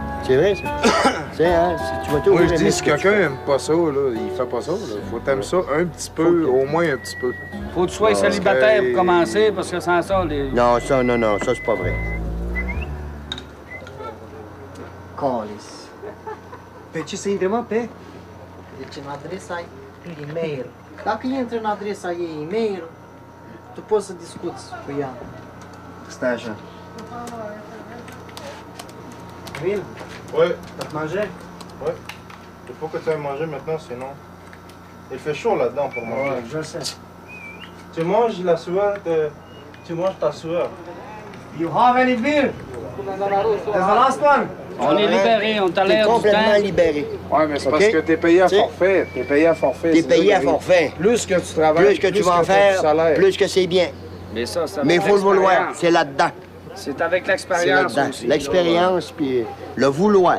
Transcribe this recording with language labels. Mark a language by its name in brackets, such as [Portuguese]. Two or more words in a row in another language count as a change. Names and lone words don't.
[French] C'est vrai, ça? Tu sais, hein? Tu vas toujours Moi, je aimer dis, ce si que tu quelqu'un fais. aime pas ça, là, il fait pas ça. Là. Faut t'aimer ça un petit peu, au moins un petit peu. Faut que tu sois célibataire pour commencer, parce que sans ça, les... Non, ça, c'est pas vrai. Colis. [Romanian] Pe ce să intre, mă, pe? Deci în adresa e-mail. Dacă intri în adresa ei e-mail, tu poți să discuți cu ea. Stai așa. Will, [French] Ouais, t'as mangé? ouais. Il faut que tu ailles manger maintenant, sinon... Il fait chaud là-dedans pour manger. Ouais, je sais. Tu manges la sueur, tu manges ta sueur. [English] You have any beer? There's the last one. [French] On est libéré, on t'a T'es l'air du complètement temps. libéré. Ouais, mais c'est Ok. parce que t'es payé à T'sais, forfait. T'es payé à forfait. T'es c'est ça payé qui à arrive. forfait. Plus que tu travailles, Plus que tu vas en t'as du faire, salaire. plus que c'est bien. Mais ça Mais il faut le vouloir. l'expérience. C'est là-dedans. C'est avec C'est l'expérience là-dedans. aussi. L'expérience, puis le vouloir.